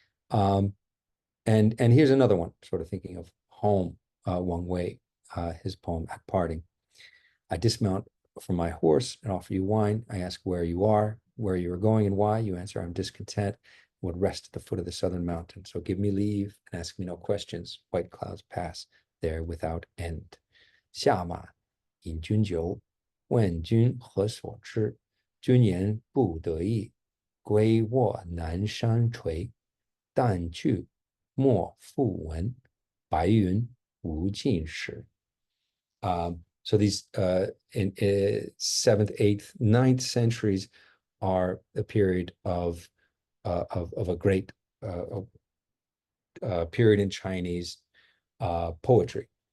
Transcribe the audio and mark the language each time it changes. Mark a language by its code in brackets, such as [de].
[en] And here's another one, sort of thinking of home, Wang Wei, his poem At Parting. I dismount from my horse and offer you wine. I ask where you are going, and why. You answer, I'm discontent, would rest at the foot of the southern mountain. So give me leave and ask me no questions. White clouds pass there without end. [zh] 下马饮君酒，问君何所之？君言不得意，归卧南山陲。但惧莫复闻，白云无尽时. [en] So these in 7th, 8th, 9th centuries are a period of a great period in Chinese poetry.